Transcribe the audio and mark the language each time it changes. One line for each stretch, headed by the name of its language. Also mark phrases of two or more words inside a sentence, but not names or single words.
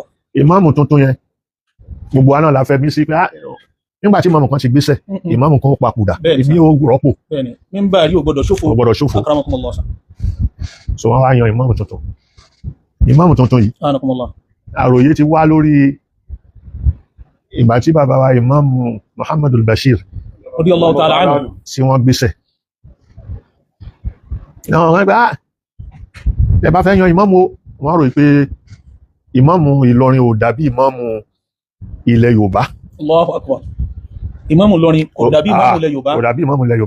Yoruba: Ìmáàmù tuntun yẹn gbogbo wa náà la fẹ́ bí sí pé nígbà tí ìmáàmù kan ti gbéṣẹ̀ ìmáàmù kan ó papòdà Bẹ́ẹ̀ni, ní ó rọ́pò, bẹ́ẹ̀ni mímbàrí ò gbọdọ̀ ṣòfò. ó gbọ́dọ̀ ṣòfò. akramakumullah. So wọ́n wá yan ìmáàmù tuntun. Ìmáàmù tuntun yìí akramakumullah. àròyé ti wá lórí ìgbà tí bàbá wa ìmáàmù Muhammadul Bashir
Arabic: رضي الله تعالى عنه.
Yoruba: tí wọ́n gbéṣẹ̀. Náà wọ́n gbá ẹ bá fẹ́ yan ìmáàmù, wọ́n rò pé ìmáàmù Ìlọrin ò dàbí ìmáàmù ilẹ̀ Yorùbá.
Arabic: الله أكبر.
Yoruba: ìmáàmù Ìlọrin kò dàbí ìmáàmù ilẹ̀ Yorùbá. Kò dàbí ìmáàmù ilẹ̀ Yorùbá.